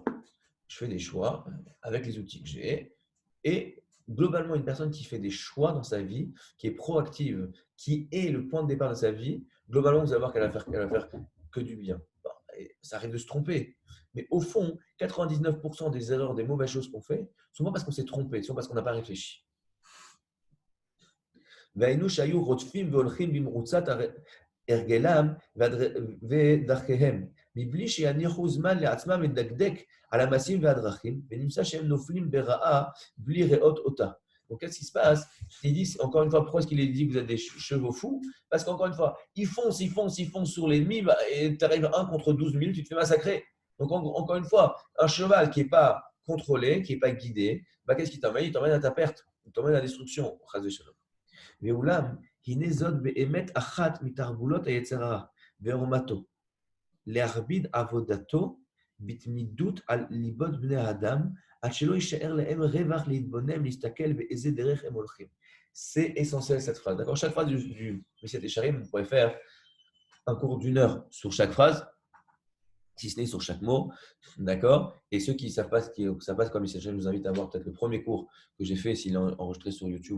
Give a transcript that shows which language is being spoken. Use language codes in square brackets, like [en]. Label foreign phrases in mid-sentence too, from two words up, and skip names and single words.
[fr] Je fais des choix avec les outils que j'ai. Et globalement, une personne qui fait des choix dans sa vie, qui est proactive, qui est le point de départ de sa vie, globalement, vous allez voir qu'elle va faire que du bien. Bon, ça arrive de se tromper. Mais au fond, 99% des erreurs, des mauvaises choses qu'on fait, sont pas parce qu'on s'est trompé, sont parce qu'on n'a pas réfléchi. [he] והיינו שהיו רודפים והולכים במרוצת הרגלם ודרכיהם, מבלי שיניחו זמן לעצמם לדקדק על המעשים והדרכים, ונמצא שהם נופלים ברעה בלי ראות אותה. [fr] Donc, qu'est-ce qui se passe? Il dit, encore une fois, pourquoi est-ce qu'il est dit que vous êtes des chevaux fous? Parce qu'encore une fois, ils foncent sur l'ennemi, et tu arrives 1 contre 12 000, tu te fais massacrer. Donc, encore une fois, un cheval qui n'est pas contrôlé, qui n'est pas guidé, qu'est-ce qu'il t'emmène? Il t'emmène à ta perte, il t'emmène à la destruction. [he] ואולם, הנה זאת באמת אחת מתרבולות היצר הרע ועורמתו, להכביד עבודתו בתמידות על ליבות בני האדם, עד שלא יישאר להם רווח להתבונן, להסתכל באיזה דרך הם הולכים. [fr] C'est essentiel cette phrase. D'accord? Chaque phrase du Messiat Yesharim, vous pourrez faire un cours d'1 heure sur chaque phrase, si ce n'est sur chaque mot, d'accord? Et ceux qui ne savent pas comme il s'agit, je vous invite à voir peut-être le premier cours que j'ai fait, s'il est enregistré sur YouTube.